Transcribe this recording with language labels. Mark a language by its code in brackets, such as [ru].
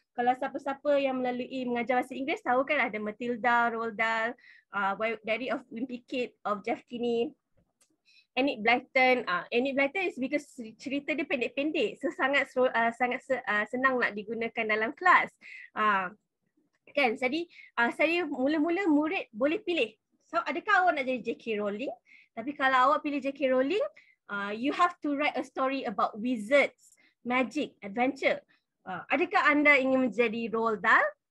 [ms] Kalau siapa-siapa yang melalui mengajar bahasa Inggeris tahu kan ada Matilda, Roald Dahl, Diary of Wimpy Kid of Jeff Kinney, Enid Blyton. Enid Blyton is because cerita dia pendek-pendek, so sangat senang nak digunakan dalam kelas. Kan, jadi saya mula-mula murid boleh pilih. So adakah awak nak jadi J.K. Rowling? Tapi kalau awak pilih J.K. [en] Rowling, you have to write a story about wizards, magic, adventure. [ms] Adakah anda ingin menjadi Roald Dahl?